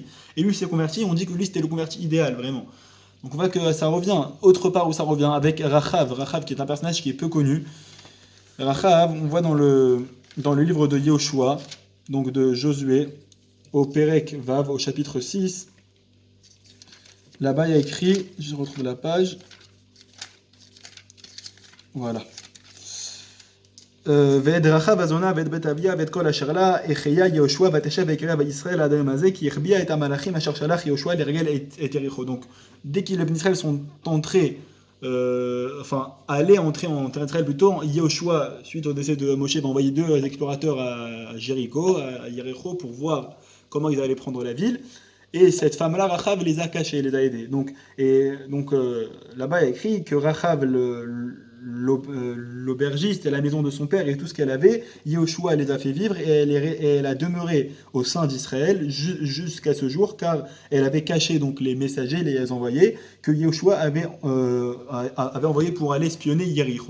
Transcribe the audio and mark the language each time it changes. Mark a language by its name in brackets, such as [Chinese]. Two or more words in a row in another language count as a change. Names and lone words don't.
[French] Et lui s'est converti, on dit que lui c'était le converti idéal, vraiment. Donc on voit que ça revient, autre part où ça revient, avec Rachav qui est un personnage qui est peu connu. Rachav, on voit dans le livre de Yehoshua, donc de Josué, au [Hebrew] פרק ו, [French] au chapitre 6, là-bas il y a écrit, je retrouve la page, voilà. [Hebrew] ואת רחב הזונה ואת בית אביה ואת כל אשר לה החיה יהושע ותשב בקרב ישראל עד היום הזה כי החביאה את המלאכים אשר שלח יהושע לרגל את יריחו. [French] Donc dès que les Israël sont entrés allait entrer en terre d'Israël plutôt, Yehoshua, suite au décès de Moshe, va envoyer 2 explorateurs à Jéricho, à Yericho, pour voir comment ils allaient prendre la ville. Et cette femme-là, Rachav, les a cachés, les a aidés. Donc là-bas, il y a écrit que Rachav, l'aubergiste et la maison de son père et tout ce qu'elle avait, Yehoshua les a fait vivre et elle a demeuré au sein d'Israël jusqu'à ce jour, car elle avait caché donc les messagers, les envoyés, que Yehoshua avait envoyé pour aller espionner Yericho.